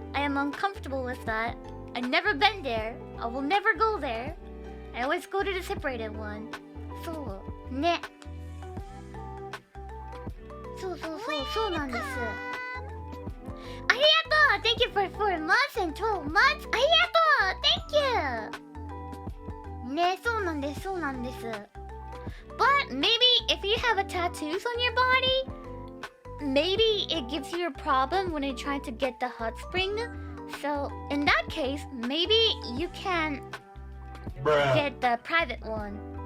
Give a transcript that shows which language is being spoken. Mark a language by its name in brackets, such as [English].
[English] I am uncomfortable with that. I've never been there. I will never go there. I always go to the separated one. So, ね。 [Japanese] そうなんです。ありがとう! [English] Thank you for 4 months and 12 months! [Japanese] ありがとう! [English] Thank you! [Japanese] ね、そうなんです。 [English] But maybe if you have a tattoos on your body, maybe it gives you a problem when you're trying to get the hot spring. So, in that case, maybe you can get the private one.